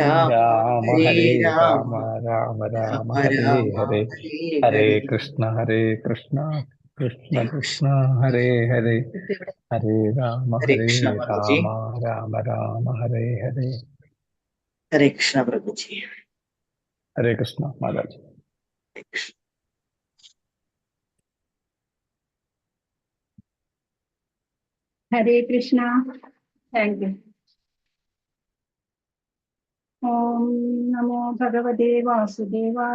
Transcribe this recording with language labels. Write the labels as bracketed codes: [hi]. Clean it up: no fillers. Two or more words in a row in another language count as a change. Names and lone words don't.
[sa] രാമ രാമ ഹരേ രാമ രാമ രാമ രാമ രാമ ഹരേ രാമ ഹരേ ഹരേ ഹരേ ഹരേ കൃഷ്ണ കൃഷ്ണ കൃഷ്ണ ഹരേ കൃഷ്ണ കൃഷ്ണ ഹരേ ഹരേ ഹരേ ഹരേ കൃഷ്ണ പ്രഭുജി രാമ രാമ രാമ ഹരേ ഹരേ ഹരേ കൃഷ്ണ പ്രഭുജി ഹരേ കൃഷ്ണ മാതാജി. ഹരേ കൃഷ്ണ ഹരേ കൃഷ്ണ. [en] thank you. [sa] ഓം നമോ ഭഗവതേ വാസുദേവായ.